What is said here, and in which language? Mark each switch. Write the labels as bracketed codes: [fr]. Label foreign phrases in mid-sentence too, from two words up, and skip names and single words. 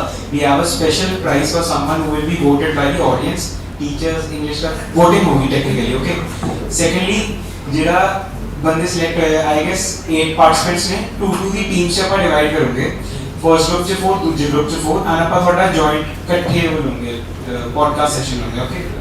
[en] We have a special prize for someone who will be voted by the audience, teachers, English का voting होगी technically, okay. Secondly, [pa] ਜਿਹੜਾ ਬੰਦੇ select ਹੋਏ, [en] I guess [pa] 8 participants ਨੇ, 2 ਦੀ teams ਚ ਆਪਾਂ divide ਕਰੋਗੇ. [en] first group [hi] से 4 दूसरे ग्रुप से 4 आना पर थोड़ा जॉइंट इकट्ठे होंगे [en] podcast session [hi] होंगे ओके